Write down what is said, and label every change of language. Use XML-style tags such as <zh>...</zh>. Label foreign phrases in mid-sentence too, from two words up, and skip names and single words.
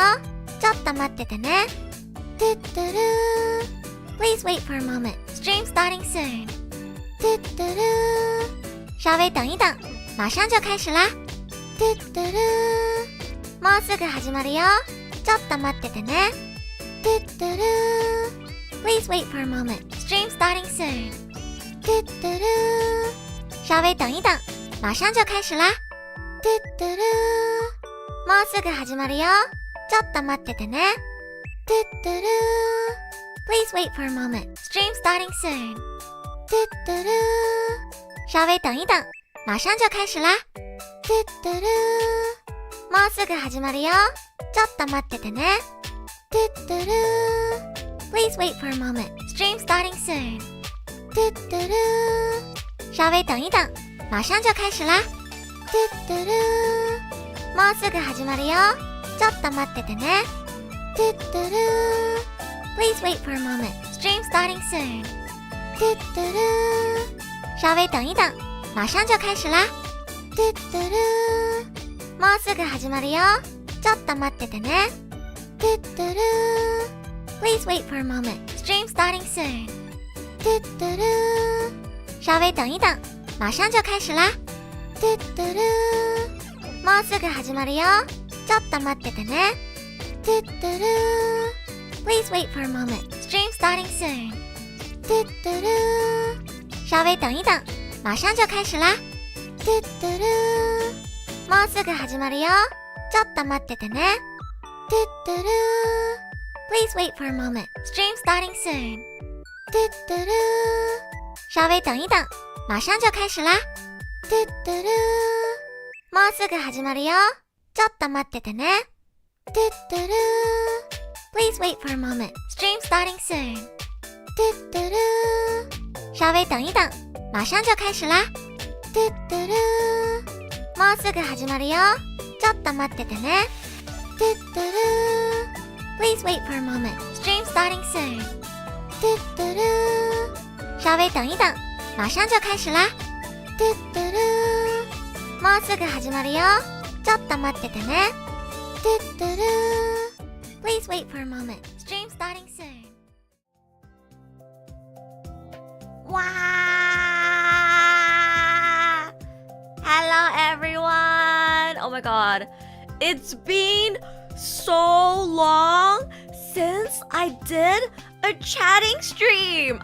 <ja>ちょっと待っててね。トゥットゥルー</ja> <en>Please wait for a moment. Stream starting soon.</en> <ja>トゥットゥルー，</ja> <zh>稍微等一等，马上就开始啦。</zh> <ja>トゥットゥルー，もうすぐ始まるよ。ちょっと待っててね。トゥットゥルー</ja> <en>Please wait for a moment. Stream starting soon.</en> <ja>トゥットゥルー，</ja> <zh>稍微等一等，马上就开始啦。</zh> <ja>トゥットゥルー，もうすぐ始まるよ。ちょっと待っててね。トゥットゥルー</ja> <en>Please wait for a moment. Stream starting soon.</en> <ja>トゥットゥルー，</ja> <zh>稍微等一等，马上就开始啦。</zh> <ja>トゥットゥルー，もうすぐ始まるよ。ちょっと待っててね。トゥットゥルー</ja> <en>Please wait for a moment. Stream starting soon.</en> <ja>トゥットゥルー，</ja> <zh>稍微等一等，马上就开始啦。</zh> <ja>トゥットゥルー，もうすぐ始まるよ。ちょっと待っててね。トゥットゥルー</ja> <en>Please wait for a moment. Stream starting soon.</en> <ja>トゥットゥルー，</ja> <zh>稍微等一等，马上就开始啦。</zh> <ja>トゥットゥルー，もうすぐ始まるよ。ちょっと待っててね。トゥットゥルー</ja> <en>Please wait for a moment. Stream starting soon.</en> <ja>トゥットゥルー，</ja> <zh>稍微等一等，马上就开始啦。</zh> <ja>トゥットゥルー，もうすぐ始まるよ。ちょっと待っててね。トゥットゥルー</ja> <en>Please wait for a moment. Stream starting soon.</en> <ja>トゥットゥルー，</ja> <zh>稍微等一等，马上就开始啦。</zh> <ja>トゥットゥルー，もうすぐ始まるよ。ちょっと待っててね。トゥットゥルー</ja> <en>Please wait for a moment. Stream starting soon.</en> <ja>トゥットゥルー，</ja> <zh>稍微等一等，马上就开始啦。</zh> <ja>トゥットゥルー，もうすぐ始まるよ。ちょっと待っててね。トゥットゥルー</ja> <en>Please wait for a moment. Stream starting soon.</en> <ja>トゥットゥルー，</ja> <zh>稍微等一等，马上就开始啦。</zh> <ja>トゥットゥルー，もうすぐ始まるよ。ちょっと待っててね。トゥットゥルー</ja> <en>Please wait for a moment. Stream starting soon.</en> <ja>トゥットゥルー，</ja> <zh>稍微等一等，马上就开始啦。</zh> <ja>トゥットゥルー、もうすぐ始まるよ。ちょっと待っててね。トゥットゥルー</ja> <en>Please wait for a moment. Stream starting soon. Wow! Hello everyone! Oh my god. It's been so long since I did a chatting stream.</en>